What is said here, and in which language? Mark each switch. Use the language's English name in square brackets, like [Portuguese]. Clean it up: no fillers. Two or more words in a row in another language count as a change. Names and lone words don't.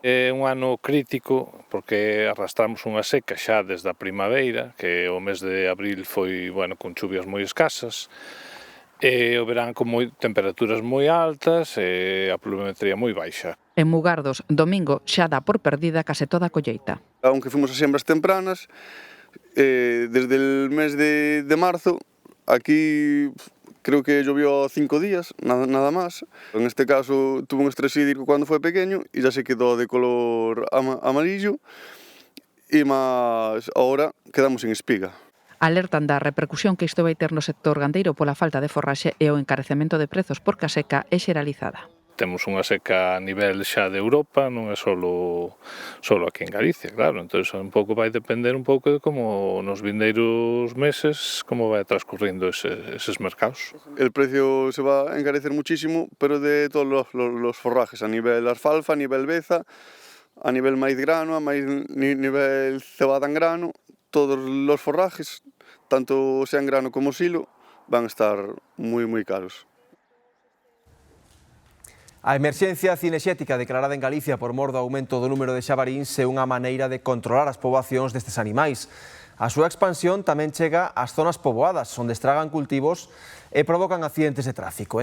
[Galician] É un ano crítico porque arrastramos unha seca xa desde a primavera, que o mes de abril foi, con chuvias moi escasas, e o verán con temperaturas moi altas e a pluviometría moi baixa. En Mugardos, domingo, xa dá por perdida case toda a colleita. [Spanish] Aunque fuimos a sembras tempranas, desde el mes de marzo, aquí creo que llovió 5 días, nada más. En este caso tuvo un estrés hídrico cuando fue pequeño y ya se quedó de color amarillo, y más ahora quedamos sin espiga. [Galician] Alertan da repercusión que isto vai ter no sector gandeiro pola falta de forraxe e o encarecemento de prezos porque a seca é xeralizada. temos unha seca a nivel xa de Europa, non é solo aquí en Galicia, claro. Entón, un pouco vai depender un pouco de como nos vindeiros meses, como vai transcurrindo eses mercados. [Spanish] El precio se va a encarecer muchísimo, pero de todos los forrajes, a nivel alfalfa, a nivel beza, a nivel maíz grano, a nivel cebada en grano, todos los forrajes, tanto sea en grano como silo, van a estar moi caros. [Galician] A emerxencia cinexética declarada en Galicia por mor do aumento do número de xabaríns é unha maneira de controlar as poboacións destes animais. A súa expansión tamén chega ás zonas poboadas, onde estragan cultivos e provocan accidentes de tráfico.